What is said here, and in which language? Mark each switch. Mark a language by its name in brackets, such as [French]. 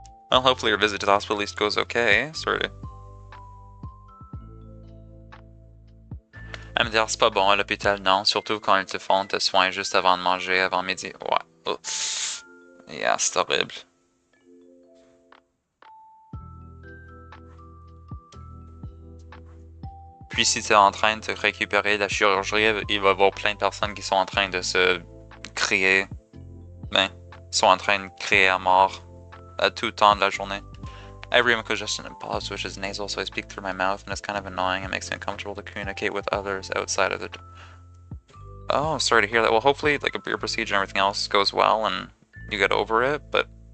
[English] Well, hopefully your visit to the hospital at least goes okay, sort of. [French] Elle me dit, c'est pas bon à l'hôpital, non, surtout quand ils te font tes soins juste avant de manger, avant midi. Ouais. Oh. Yeah, c'est horrible. Puis si tu es en train de te récupérer de la chirurgie, il va y avoir plein de personnes qui sont en train de se crier. Ben, sont en train de crier à mort à tout temps de la journée. [English] I have renal congestion and pause, which is nasal, so I speak through my mouth, and it's kind of annoying. It makes me uncomfortable to communicate with others outside of the... Oh, sorry to hear that. Well, hopefully, like, your procedure and everything else goes well, and you get over it, but...